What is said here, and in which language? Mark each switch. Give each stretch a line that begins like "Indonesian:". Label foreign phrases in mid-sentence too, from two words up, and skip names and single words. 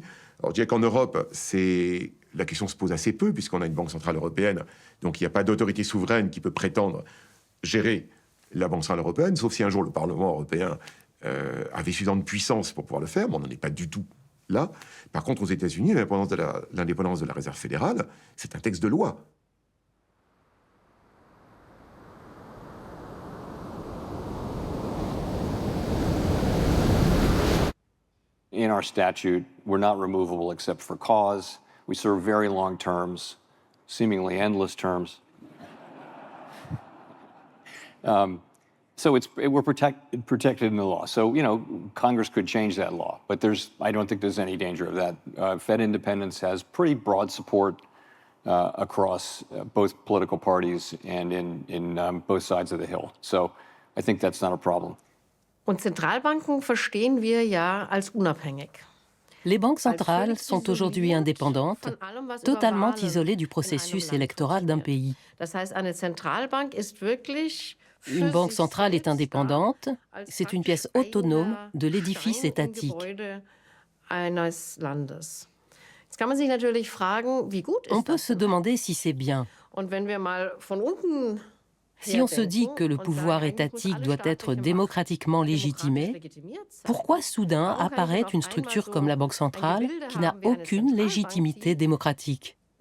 French: Alors, je dirais qu'en Europe, la question se pose assez peu, puisqu'on a une banque centrale européenne. Donc, il n'y a pas d'autorité souveraine qui peut prétendre gérer la banque centrale européenne, sauf si un jour le Parlement européen avait suffisamment de puissance pour pouvoir le faire, mais on n'en est pas du tout là. Par contre, aux États-Unis, l'indépendance de la Réserve fédérale, c'est un texte de loi.
English: In our statute, we're not removable except for cause. We serve very long terms, seemingly endless terms. So we're protected in the law. So, Congress could change that law, but I don't think there's any danger of that. Fed independence has pretty broad support across both political parties and in both sides of the Hill. So I think that's not a problem.
German: Und Zentralbanken verstehen wir ja als unabhängig.
French: Les banques centrales sont aujourd'hui indépendantes, totalement isolées du processus électoral d'un pays.
German: Das heißt, eine Zentralbank ist wirklich
French: Une banque centrale est indépendante, c'est une pièce autonome de l'édifice étatique. On peut se demander si c'est bien. Si on se dit que le pouvoir étatique doit être démocratiquement légitimé, pourquoi soudain apparaît une structure comme la Banque centrale qui n'a aucune légitimité démocratique ?